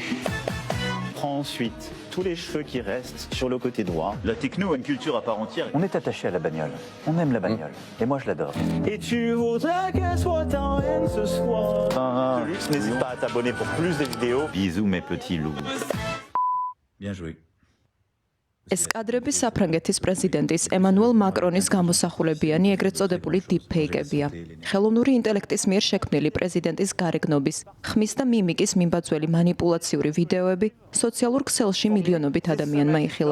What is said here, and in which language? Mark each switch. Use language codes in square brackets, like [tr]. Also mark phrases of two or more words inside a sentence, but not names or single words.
[fr] Prends ensuite tous les cheveux qui restent sur le côté droit. La techno a une culture à part entière. On est attaché à la bagnole. On aime la bagnole. Et moi, je l'adore. Et tu voudrais qu'elle soit en haine ce soir. Ah, N'hésite pas à t'abonner pour plus de vidéos. Bisous mes petits loups. Bien joué. [ka] ეს კადრები საფრანგეთის პრეზიდენტის ემანუელ მაკრონის გამოსახულებიანი ეგრეთ წოდებული დიპფეიკებია. ხელოვნური ინტელექტის მიერ შექმნილი პრეზიდენტის გარეგნობის, ხმის და მიმიკის მიმბაძველი манипуლაციური ვიდეოები სოციალურ ქსელში მილიონობით ადამიანმა იხილა.